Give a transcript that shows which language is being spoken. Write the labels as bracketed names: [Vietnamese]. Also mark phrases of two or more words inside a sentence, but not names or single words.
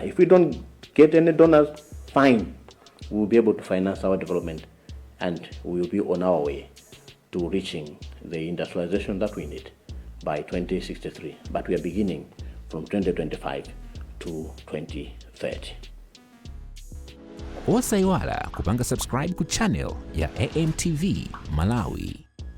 [English] If we don't get any donors, fine. We will be able to finance our development and we will be on our way to reaching the industrialization that we need by 2063. But we are beginning from 2025 to 2030. [Nyanja] Osaiwala kupanga subscribe ku channel ya AMTV Malawi.